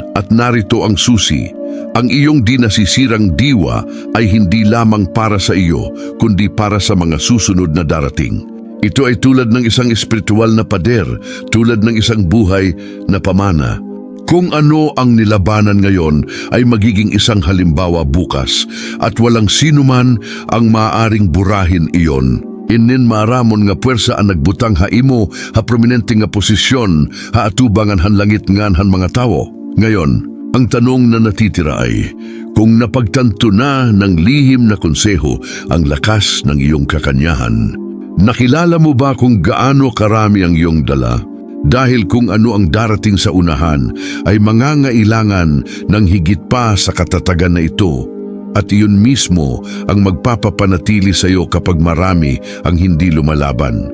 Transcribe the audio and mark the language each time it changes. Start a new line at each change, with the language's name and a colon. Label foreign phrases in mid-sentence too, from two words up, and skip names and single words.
Filipino: At narito ang susi: ang iyong di nasisirang diwa ay hindi lamang para sa iyo, kundi para sa mga susunod na darating. Ito ay tulad ng isang espiritual na pader, tulad ng isang buhay na pamana. Kung ano ang nilabanan ngayon ay magiging isang halimbawa bukas, at walang sinuman ang maaaring burahin iyon.
Waray: Inin maaramon nga puwersa ang nagbutang haimo ha prominente nga posisyon ha atubangan han langit ngan han mga tao.
Filipino: Ngayon, ang tanong na natitira ay, kung napagtanto na ng lihim na konseho ang lakas ng iyong kakanyahan, nakilala mo ba kung gaano karami ang iyong dala? Dahil kung ano ang darating sa unahan ay mangangailangan ng higit pa sa katatagan na ito, at iyon mismo ang magpapapanatili sa iyo kapag marami ang hindi lumalaban.